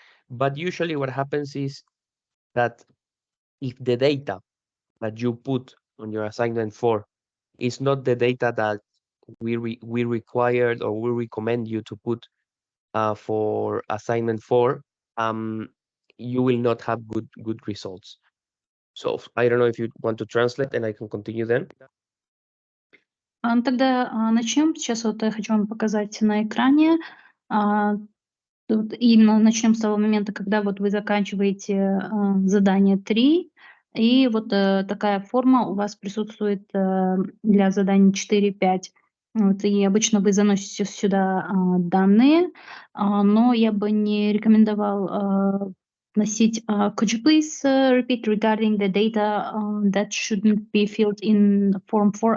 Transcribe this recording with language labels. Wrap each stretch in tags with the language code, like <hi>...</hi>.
<en>But usually, what happens is that if the data that you put on your assignment 4 is not the data that we required or we recommend you to put for assignment 4, um, you will not have good results. So I don't know if you want to translate and I can continue then.</en> <ru>Тогда начнем. Сейчас вот я хочу вам показать на экране. Тут именно начнем с того момента, когда вот вы заканчиваете задание 3, и вот такая форма у вас присутствует для заданий 4, 5. Вот, и обычно вы заносите сюда данные, но я бы не рекомендовал носить.</ru> <en>Could you please repeat regarding the data that shouldn't be filled in form 4?</en>